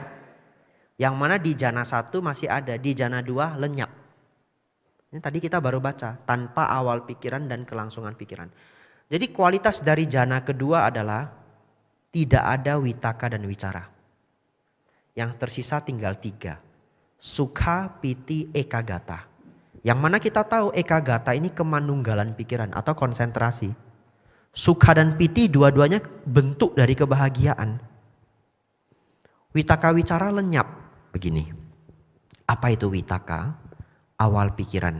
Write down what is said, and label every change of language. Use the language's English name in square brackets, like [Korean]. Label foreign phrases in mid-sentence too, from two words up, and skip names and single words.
[Indonesian] Yang mana di jana 1 masih ada. Di jana 2 lenyap. Ini tadi kita baru baca. Tanpa awal pikiran dan kelangsungan pikiran. Jadi kualitas dari jana kedua adalah tidak ada vitaka dan wicara. Yang tersisa tinggal 3. [Pali] Sukha, piti, ekagata. [Indonesian] Yang mana kita tahu ekagata ini kemanunggalan pikiran atau konsentrasi. Sukha dan piti dua-duanya bentuk dari kebahagiaan. [Pali] Vitaka wicara [Indonesian] lenyap. Begini. Apa itu vitaka? Awal pikiran.